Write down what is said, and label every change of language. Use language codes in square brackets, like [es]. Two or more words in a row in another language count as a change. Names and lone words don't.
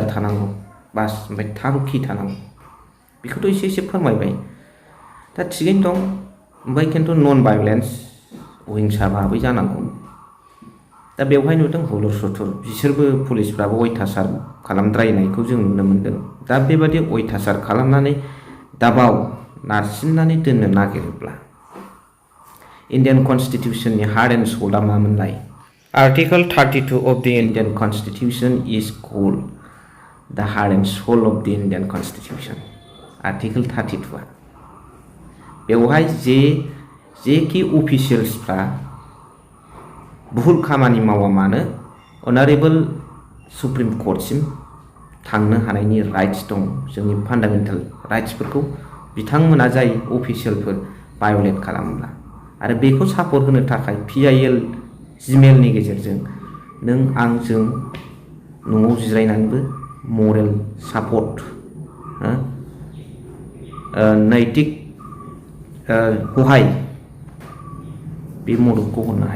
[brx] थानांगौ बास ओमफ्राय थांखि थानांगौ बेखौथ' एसे फोरमायबाय दा थिगैनो दं ओमफ्राय खिन्थु [en] non violence [brx] अहिंसा भाबै जानांगौ दा बेवहाय नुदों हुलुर सुथुर बिसोरबो पुलिसफ्राबो अयथासार खालामद्रायनायखौ जों नुनो मोन्दों दा बेबादि अयथासार खालामनानै दाबाव नारसिननानै दोननो नागिरोब्ला [en] Indian Constitutionनि heart and soulआ [brx] मामोनलाय आर्टिकोल [en] 32 of the Indian Constitution is called the heart and soul of the Indian [brx] कनस्टिटिउसन आर्टिकोल 32आ बेवहाय जेखि अफिसियेल्सफ्रा भुल खामानि मावा मानो अनारेबल सुप्रिम कर्टसिम थांनो हानायनि राइट्स दं जोंनि [en] fundamental rightsफोरखौ [brx] बिथांमोना जाय अफिसियेलफोर भायलेट खालामोब्ला आरो बेखौ सापर्ट होनो थाखाय PIL जिमेलनि गेजेरजों नों आंजों न'आव जिरायनानैबो [en] moral support [brx] नैतिक हहाय बे मददखौ हरनो हायो।